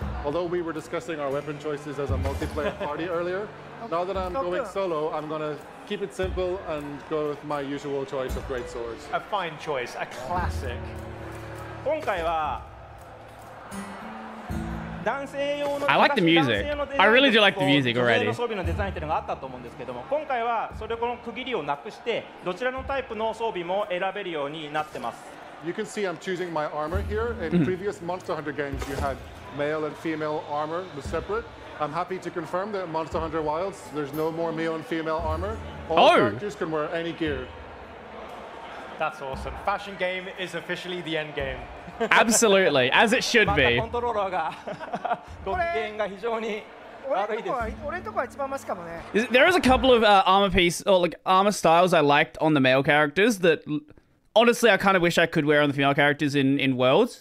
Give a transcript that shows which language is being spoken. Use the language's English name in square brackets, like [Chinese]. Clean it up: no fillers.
[English] Although we were discussing our weapon choices as a multiplayer party earlier, now that I'm going solo, I'm going to keep it simple and go with my usual choice of great swords. A fine choice, a classic. [Japanese] 今回は [English] I like the music. I really do like the music already. [Japanese] 装備のデザインっていうのがあったと思うんですけども、今回はそれこの区切りをなくしてどちらのタイプの装備も選べるようになってます。 [English] You can see I'm choosing my armor here. In previous Monster Hunter games, you had male and female armor was separate. I'm happy to confirm that in Monster Hunter Wilds, there's no more male and female armor. All characters can wear any gear. That's awesome. Fashion game is officially the end game. Absolutely, as it should be. [Japanese] コントローラーがご機嫌が非常に悪いです。俺のとこは一番マシかもね。 [English] There is a couple of armor piece or like armor styles I liked on the male characters that honestly I kind of wish I could wear on the female characters in Worlds.